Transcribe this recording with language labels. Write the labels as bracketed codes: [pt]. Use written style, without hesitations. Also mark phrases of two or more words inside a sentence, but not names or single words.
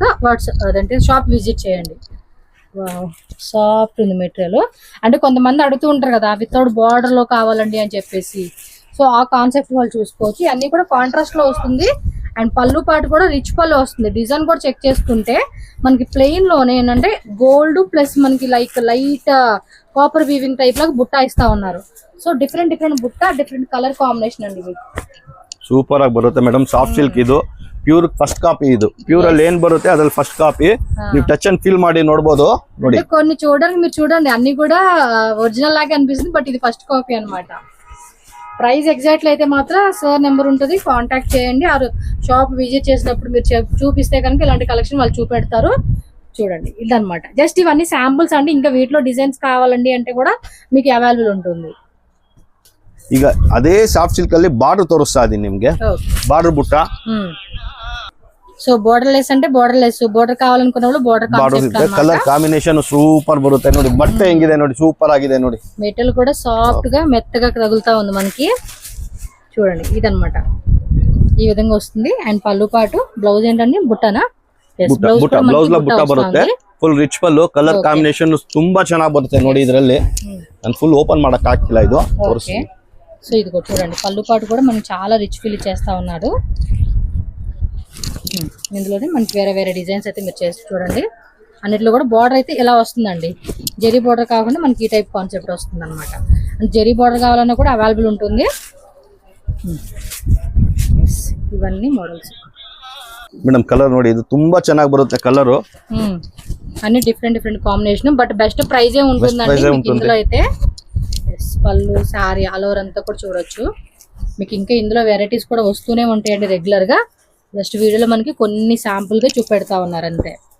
[te] వాట్సాప్ అదంటే [en] shop visit [te] చేయండి సాఫ్ట్ ఉంది మెటీరియల్ అంటే కొంతమంది అడుగుతూ ఉంటారు కదా [en] without border [te] లో కావాలండి అని చెప్పేసి సో ఆ కాన్సెప్ట్ వాళ్ళు చూసుకోవచ్చు అన్ని కూడా కాంట్రాస్ట్ లో వస్తుంది అండ్ పళ్ళు పాటు కూడా రిచ్ పళ్ళు వస్తుంది డిజైన్ కూడా చెక్ చేసుకుంటే మనకి ప్లెయిన్ లోనే ఏంటంటే [en] gold plus [te] మనకి [en] light copper weaving type [te] లాగా బుట్ట ఇస్తా ఉన్నారు సో డిఫరెంట్ బుట్ట [en] different colour combination [te] అండి ఇది [kn] ಸೂಪರ್ ಆಗಿ ಬರುತ್ತೆ ಮೇಡಮ್ [en] soft silk [kn] ಇದು [en] pure first copy [kn] ಇದು ಪ್ಯೂರ್ ಅಲ್ಲಿ ಏನ್ ಬರುತ್ತೆ ಅದ್ರಲ್ಲಿ [en] first copy [kn] ನೀವು [en] touch and feel [kn] ಮಾಡಿ ನೋಡಬಹುದು ನೋಡಿ [te] కొన్ని చూడండి మీరు చూడండి అన్ని కూడా ఒరిజినల్ లాగా అనిపిస్తుంది బట్ ఇది [en] first copy [te] అన్నమాట [en] price exactly [te] అయితే మాత్రం సార్ నెంబర్ ఉంటుంది, కాంటాక్ట్ చేయండి. ఆ [en] shop visit [te] చేసినప్పుడు మీరు చూపిస్తే కనుక ఇలాంటి కలెక్షన్ వాళ్ళు చూపెడతారు. చూడండి ఇదన్నమాట. జస్ట్ ఇవన్నీ శాంపుల్స్ అండి. ఇంకా వీటిలో డిజైన్స్ కావాలండి అంటే కూడా మీకు అవైలబుల్ ఉంటుంది. [kn] ಈಗ ಅದೇ [en] soft silk [kn] ಅಲ್ಲಿ ಬಾರ್ಡರ್ ತೋರಿಸ್ತಾ ಇದೀನಿ ನಿಮ್ಗೆ. ಬಾರ್ಡರ್ ಬುಟ್ಟ. [te] సో [en] border less [te] అంటే [en] border less, [te] బోర్డర్ కావాలనుకున్న వాళ్ళు బోర్డర్ [en] colour combination [kn] సూపర్ బರುತ್ತೆ ನೋಡಿ. బట్ట ಹೆಂಗಿದೆ ನೋಡಿ, సూపర్ ఆಗಿದೆ ನೋಡಿ. [te] మెటల్ కూడా సాఫ్ట్ గా మెత్తగా తగులుతా ఉంది మనకి. చూడండి ఇదన్నమాట, ఈ విధంగా వస్తుంది. అండ్ పళ్ళు పాటు బ్లౌజ్ ఏంటండి బుట్టనా? [kn] ಬ್ಲೌಸ್ లో ಬುಟ್ಟ ಬರುತ್ತೆ. [en] full rich [kn] ಪಲ್ಲು, [en] colour combination [kn] ತುಂಬಾ ಚೆನ್ನಾಗಿ ಬರುತ್ತೆ ನೋಡಿ. ಇದರಲ್ಲಿ ನಾನು [en] full open [kn] ಮಾಡಕ್ ಆಗ್ತಿಲ್ಲ, ಇದು ತೋರಿಸಿ. [te] సో ఇది కూడా చూడండి, పళ్ళు పాటు కూడా మనం చాలా [en] rich feel [te] చేస్తా ఉన్నాడు. ఇందులోనే మనకి వేరే వేరే డిజైన్స్ అయితే మీరు చేసి చూడండి. అన్నిట్లో కూడా బార్డర్ అయితే ఇలా వస్తుందండి. జెరీ బార్డర్ కాకుండా మనకి ఈ [en] type concept [te] వస్తుంది అనమాట. జెరీ బార్డర్ కావాలన్నా కూడా అవైలబుల్ ఉంటుంది. ఇవన్నీ మోడల్స్. [kn] ಮೇಡಮ್ ಕಲರ್ ನೋಡಿ, ಇದು ತುಂಬಾ ಚೆನ್ನಾಗಿ ಬರುತ್ತೆ ಕಲರ್. [te] అన్ని [en] different different combination, [te] బట్ [en] best price [te] ఉంటుందండి మీకు ఇందులో అయితే. పళ్ళు సారీ [en] all over [te] అంతా కూడా చూడొచ్చు. మీకు ఇంకా ఇందులో వెరైటీస్ కూడా వస్తూనే ఉంటాయండి రెగ్యులర్ గా. జస్ట్ వీడియోలో మనకి కొన్ని శాంపుల్ గా చూపెడతా ఉన్నారు అంతే.